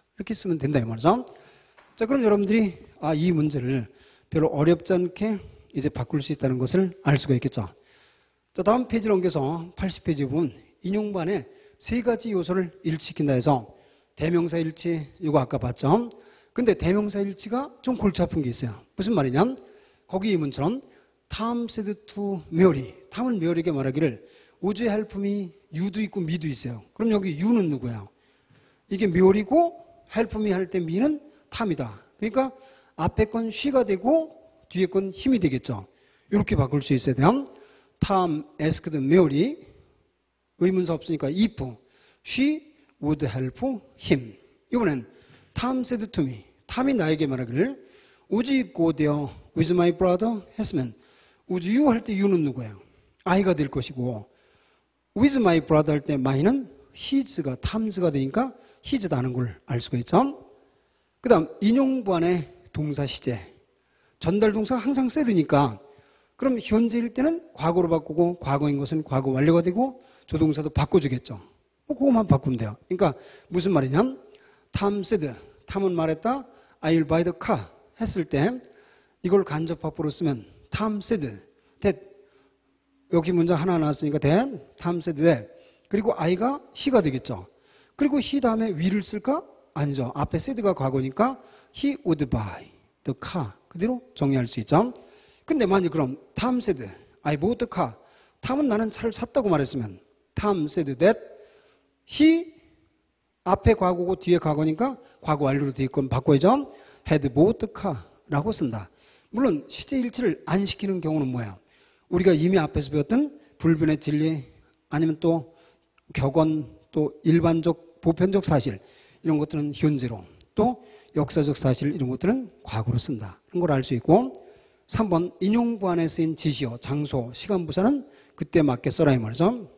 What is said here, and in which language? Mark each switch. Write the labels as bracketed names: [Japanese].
[Korean] 이렇게 쓰면 된다 이 말이죠. 자, 그럼 여러분들이 이 문제를 별로 어렵지 않게 이제 바꿀 수 있다는 것을 알 수가 있겠죠. 자, 다음 페이지를 옮겨서 80페이지 보면 인용반에 세 가지 요소를 일치시킨다 해서 대명사 일치, 이거 아까 봤죠. 근데 대명사 일치가 좀 골치 아픈 게 있어요. 무슨 말이냐? 거기 이 문처럼 [English] Tom said to Mary. [Korean] 탐은 메어리에게 말하기를 [English] Would you help me? [Korean] you도 있고 me도 있어요. 그럼 여기 you는 누구야? 이게 메어리고 help me 할 때 me는 탐이다. 그러니까 앞에 건 she가 되고 뒤에 건 him이 되겠죠. 이렇게 바꿀 수 있어야 돼요. [English] Tom asked Mary. [Korean] 의문사 없으니까 [English] if she would help him. [Korean] 이번엔 [English] Tom said to me. [Korean] 탐이 나에게 말하기를 [English] Would you go there with my brother? [Korean] 했으면 [English] Would you [Korean] 할 때 you는 누구예요? I가 될 것이고 [English] with my brother [Korean] 할 때 my는 his가 탐스가 되니까 his다는 걸 알 수가 있죠. 그 다음 인용부 안에 동사 시제. 전달 동사가 항상 said니까 그럼 현재일 때는 과거로 바꾸고 과거인 것은 과거 완료가 되고 조동사도 바꿔주겠죠. 그것만 바꾸면 돼요. 그러니까 무슨 말이냐? [English] Tom said, [Korean] 탐은 말했다. [English] I'll buy the car [Korean] 했을 때 이걸 간접화법으로 쓰면 [English] Tom said that. [Korean] 여기 문장 하나 나왔으니까 that. [English] Tom said that. [Korean] 그리고 I가 he가 되겠죠. 그리고 he 다음에 will을 쓸까? 아니죠. 앞에 [English] said가 과거니까 he would buy the car. [Korean] 그대로 정리할 수 있죠. 근데 만약 그럼 [English] Tom said I bought the car. [Korean] 탐은 나는 차를 샀다고 말했으면 [English] Tom said that he [Korean] 앞에 과거고 뒤에 과거니까 과거 완료로 뒤에 건 바꿔야죠. [English] had bought the car [Korean] 라고 쓴다. 물론 시제 일치를 안 시키는 경우는 뭐예요? 우리가 이미 앞에서 배웠던 불변의 진리 아니면 또 격언 또 일반적 보편적 사실 이런 것들은 현재로 또 역사적 사실 이런 것들은 과거로 쓴다. 그런 걸 알 수 있고 3번 인용부 안에 쓰인 지시어, 장소, 시간 부사는 그때 맞게 써라 이 말이죠.